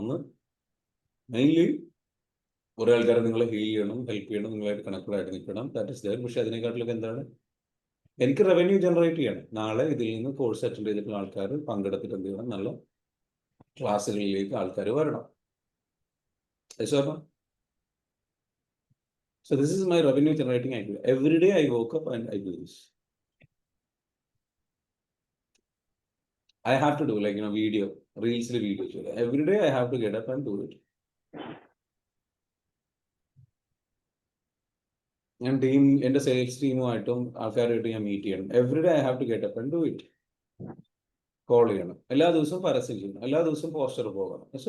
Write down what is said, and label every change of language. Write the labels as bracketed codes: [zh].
[ml] ഒന്ന്, മെയിൻലി കുറേ ആൾക്കാരെ നിങ്ങൾ ഹീൽ ചെയ്യണം, ഹെൽപ്പ് ചെയ്യണം, നിങ്ങളായിട്ട് കണക്റ്റഡ് ആയിട്ട് നിൽക്കണം. [en] That is there. [ml] പക്ഷേ അതിനെക്കാട്ടിലൊക്കെ എന്താണ്, എനിക്ക് റവന്യൂ ജനറേറ്റ് ചെയ്യണം. നാളെ ഇതിൽ നിന്ന് കോഴ്സ് അറ്റൻഡ് ചെയ്തിട്ടുള്ള ആൾക്കാർ പങ്കെടുത്തിട്ട് എന്ത് ചെയ്യണം, നല്ല ക്ലാസ്സുകളിലേക്ക് ആൾക്കാർ വരണം. [en] So this is my revenue generating activity. Every day I woke up and I do this. I have to do video, reels video. Every day I have to get up and do it. [ml] And എൻ്റെ sales ടീമുമായിട്ടും ആൾക്കാരുമായിട്ട് ഞാൻ meet ചെയ്യണം. [en] Every day I have to get up and do it. [ml] Call ചെയ്യണം, എല്ലാ ദിവസവും പരസ്യം ചെയ്യണം, എല്ലാ ദിവസവും പോസ്റ്റർ പോകണം.